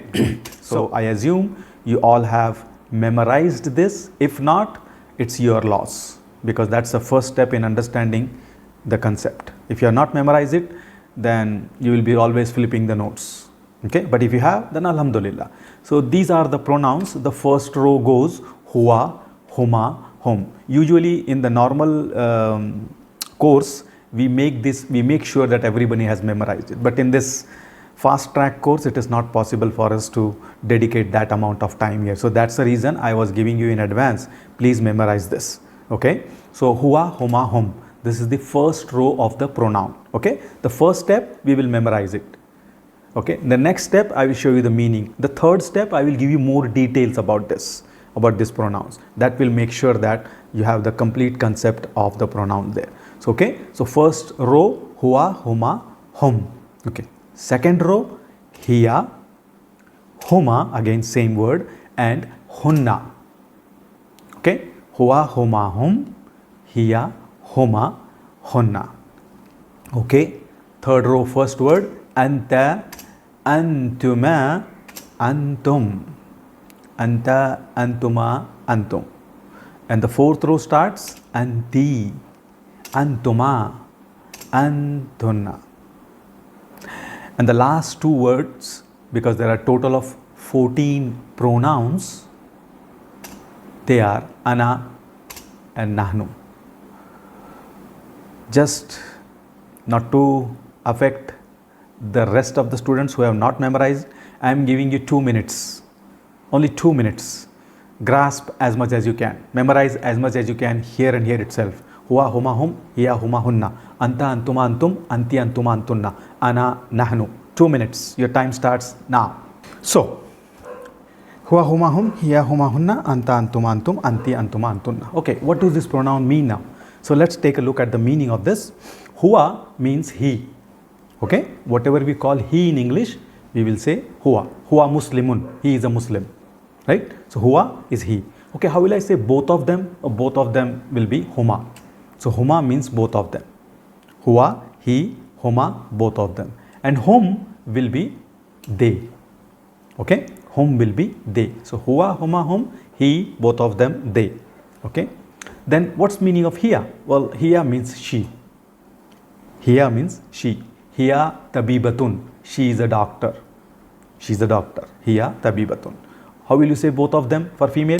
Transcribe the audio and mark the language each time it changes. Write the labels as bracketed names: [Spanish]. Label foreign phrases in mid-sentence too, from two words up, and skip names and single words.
[English] So I assume you all have memorized this. If not, it's your loss, because that's the first step in understanding the concept. If you are not memorized it, then you will be always flipping the notes. Okay, but if you have, then alhamdulillah. So these are the pronouns. The first row goes [Arabic] هو، هما، هم. [English] Usually in the normal course, we make sure that everybody has memorized it. But in this fast track course, it is not possible for us to dedicate that amount of time here. So that's the reason I was giving you in advance. Please memorize this. Okay. So [Arabic] هو، هما، هم. [English] This is the first row of the pronoun. Okay. The first step, we will memorize it. Okay. The next step, I will show you the meaning. The third step, I will give you more details about these pronouns. That will make sure that you have the complete concept of the pronoun there. So, okay. So first row, [Arabic] هو، هما، هم. [English] Okay. Second row, [Arabic] هي، هما, [English] again same word, and hunna. Okay. [Arabic] هو، هما، هم، هي، هما, hunna. [English] Okay. Third row, first word, [Arabic] أنتَ، أنتما، أنتم. أنتَ، أنتما، أنتم. [English] And the fourth row starts [Arabic] أنتِ، أنتما، أنتنّ. [English] And the last 2 words, because there are a total of 14 pronouns, they are ana and nahnu. Just not to affect the rest of the students who have not memorized, I am giving you 2 minutes. Only 2 minutes. Grasp as much as you can. Memorize as much as you can here and here itself. [Arabic] هو، هما، هم، هي، هما, hunna. أنتَ، أنتما، أنتم، أنتِ، أنتما، أنتنّ. أنا، نحن. [English] 2 minutes. Your time starts now. So, [Arabic] هو، هما، هم، هي، هما, hunna. أنتَ، أنتما، أنتم، أنتِ، أنتما، أنتنّ. [English] Okay, what does this pronoun mean now? So, let's take a look at the meaning of this. Huwa means he. Okay, whatever we call he in English, we will say huwa. [Arabic] هو مسلمٌ, [English] he is a Muslim, right? So huwa is he. Okay, how will I say both of them? Both of them will be huma. So huma means both of them. Huwa, he, huma, both of them. And hum will be they. Okay, hum will be they. [Arabic] So هو، هما، هم, [English] he, both of them, they. Okay. Then what's meaning of hiya? Well, hiya means she. Hiya means she. [Arabic] هي طبيبةٌ. [English] She is a doctor. She is a doctor. [Arabic] هي طبيبةٌ. [English] How will you say both of them for female?